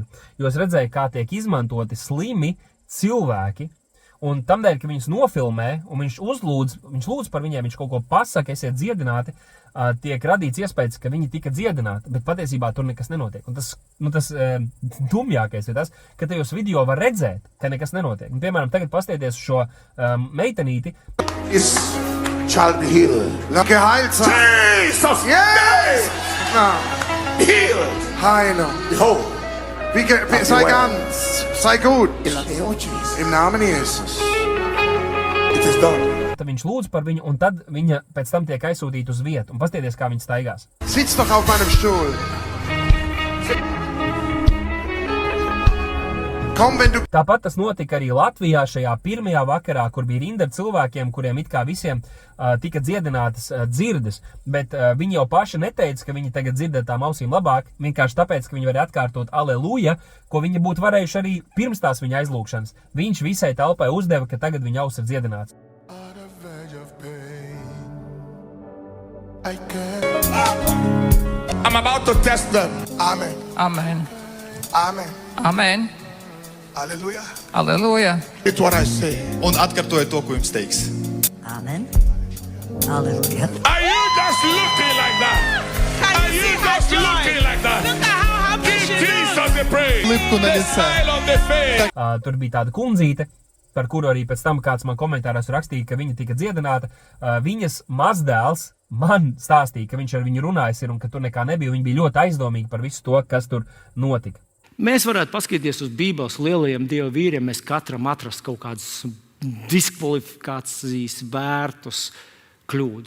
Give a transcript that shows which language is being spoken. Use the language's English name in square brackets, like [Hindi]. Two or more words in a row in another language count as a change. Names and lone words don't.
[Latvian] Jo es redzēju, kā tiek izmantoti slimi cilvēki, un tamdēļ, ka viņus nofilmē, un viņš lūdz par viņiem, viņš kaut ko pasaka, esiet dziedināti, tiek radīts iespējas, ka viņi tika dziedināti, bet patiesībā tur nekas nenotiek. Un tas dumjākais ir tas, ka tajos video var redzēt, ka nekas nenotiek. Un, piemēram, tagad pastieties šo meitenīti. [English] Shall be healed. [German] Geheilt sein. Jesus! [English] Yes! Healed! [German] Heilung. Behold. Sei ganz. Sei gut. Im Namen Jesus. [English] It is done. [Latvian] Tad viņš lūdz par viņu, un tad viņa pēc tam tiek aizsūtīta uz vietu. Un pastieties, kā viņa staigās. [German] Sitz doch auf meinem Stuhl. [Latvian] Tāpat tas notika arī Latvijā šajā pirmajā vakarā, kur bija rinda ar cilvēkiem, kuriem it kā visiem tika dziedinātas dzirdes, bet viņi jau paši neteica, ka viņi tagad dzird tām ausīm labāk, vienkārši tāpēc, ka viņi var atkārtot aleluja, ko viņi būtu varējuši arī pirms tās viņa aizlūgšanas. Viņš visai telpai uzdeva, ka tagad viņa aus ir dziedināts. [English] I'm about to test them. Amen. Amen. Amen. Amen. Halleluja. Halleluja. It's what I say. [Latvian] Un atkārtojiet to, ko jums teiks. [English] Amen. Halleluja. Are you just looking like that? Are you just looking like that? Look at how Give Jesus the praise. The smile on the face. [Latvian] Tur bija tāda kundzīte, par kuru arī pēc tam kāds man komentāros rakstīja, ka viņa tika dziedināta. Viņas mazdēls man stāstīja, ka viņš ar viņu runājis ir un ka tur nekā nebija. Viņi bija ļoti aizdomīgi par visu to, kas tur notika. Mēs varētu paskatīties uz Bībeles lielajiem dievu vīriem, mēs katram atrast kaut kādas diskvalifikācijas vērtus kļūdas.